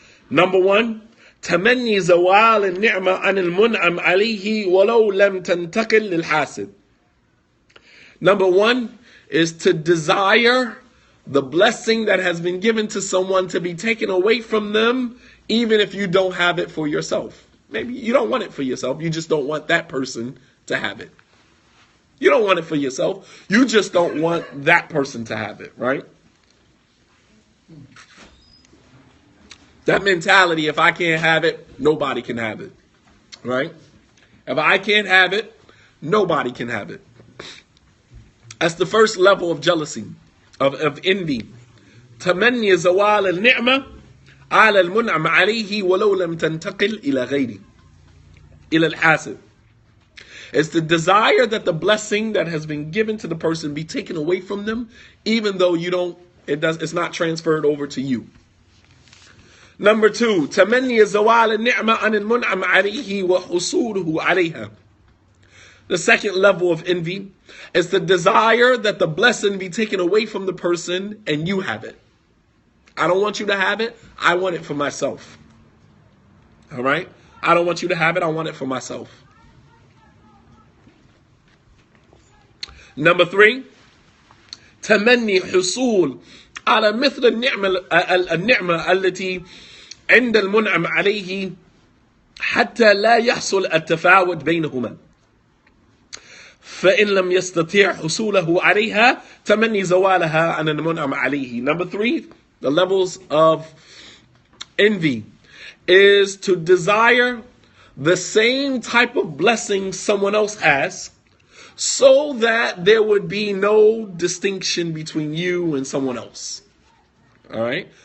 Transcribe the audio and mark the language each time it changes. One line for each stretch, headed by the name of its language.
English: Number 1,
Arabic: تمني زوال النعمة عن المنعم عليه ولو لم تنتقل للحاسد.
English: Number 1 is to desire the blessing that has been given to someone to be taken away from them, even if you don't have it for yourself. Maybe you don't want it for yourself, you just don't want that person to have it. You don't want it for yourself, you just don't want that person to have it, right? That mentality, if I can't have it, nobody can have it, right? If I can't have it, nobody can have it. That's the first level of jealousy, of envy.
Arabic: تمني زوال النعمة على المنعم عليه ولو لم تنتقل إلى غيره إلى الحاسد.
English: It's the desire that the blessing that has been given to the person be taken away from them, even though it's not transferred over to you. Number 2,
Arabic: تمني زوال النعمة عن المنعم عليه وحصوله عليها.
English: The second level of envy is the desire that the blessing be taken away from the person and you have it. I don't want you to have it, I want it for myself. All right? I don't want you to have it, I want it for myself. Number 3,
Arabic: تمني حصول على مثل النعمة التي عند المنعم عليه حتى لا يحصل التفاوت بينهما. فإن لم يستطيع حصوله عليها تمني زوالها عن المنعم عليه.
English: Number 3, the levels of envy is to desire the same type of blessing someone else has, so that there would be no distinction between you and someone else. All right?